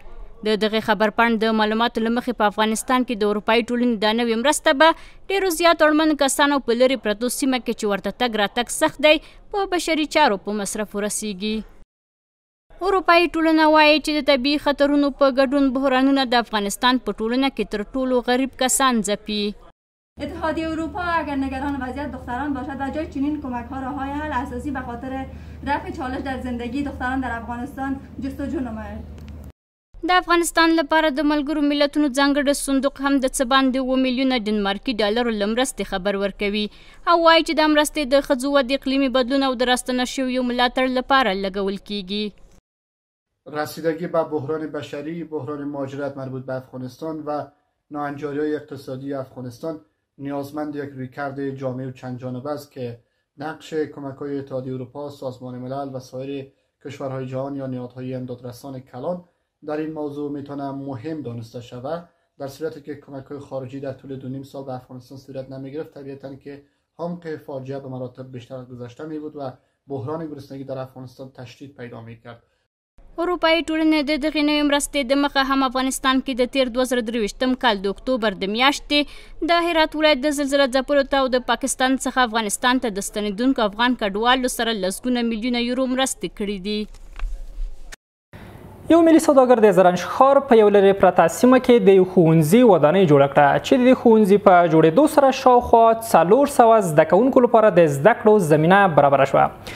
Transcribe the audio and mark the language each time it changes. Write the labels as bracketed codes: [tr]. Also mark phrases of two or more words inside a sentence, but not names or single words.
[ps] د دغه خبرپاڼې د معلوماتو له مخې په افغانستان کې د اروپایي ټولنې دا نوې مرسته به ډېرو زیات اړمن کسانو په لرې پرتو سیمه کې چې ورته تګ راتګ سخت دی په بشري چارو په مصرف ورسیږي. اروپایي ټولنه وایي چې د طبیعي خطرونو په ګډون بحرانونه د افغانستان په ټولنه کې تر ټولو غریب کسان ځپي. [fa] اتحادیه اروپا اگر نگران وضعیت دختران باشد و جای چنین کمک‌ها راه‌های حل اساسی به خاطر رفع چالش در زندگی دختران در افغانستان جستجو نماید. [ps] د افغانستان لپاره د ملګرو ملتونو ځانګړی صندوق هم د څه باندې 7 میلیونه ډنمارکي ډالرو له مرستې خبر ورکوي او وایي چې دا مرستې د ښځو ودې اقلیمي بدلون او د راستنه شویو ملاتړ لپاره لګول کیږي. [fa] رسیدگی به بحران بشری، بحران مهاجرت مربوط به افغانستان و ناهنجاری‌های اقتصادی افغانستان نیازمند یک رویکرد جامع و چند جانبه است که نقش کمک‌های اتحادیه اروپا، سازمان ملل و سایر کشورهای جهان یا نهادهای امدادرسان کلان در این موضوع میتونه مهم دانسته شود. در صورتی که کمک‌های خارجی در طول 2.5 سال به افغانستان صورت نمی‌گرفت، طبیعتاً که عمق فاجعه به مراتب بیشتر از گذشته می‌بود و بحران گرسنگی در افغانستان تشدید پیدا می‌کرد. [ps] اروپایي ټولنې د دغې نوې مرستې د مخه هم افغانستان کې د تیر 2023 کال د اکتوبر د میاشتې د هرات ولایت د زلزله ځپلو ته او د پاکستان څخه افغانستان ته د ستنېدونکو افغان کډوالو سره لسګونه میلیونه یورو مرستې کړي دي. یو ملي سوداګر د زرنج ښار په یو لرې پرته سیمه کې د یو ښوونځي ودانۍ جوړه کړه چې د ښوونځي په جوړېدو سره شاوخوا 400 زده کوونکو لپاره د زده کړو زمینه برابره شوه.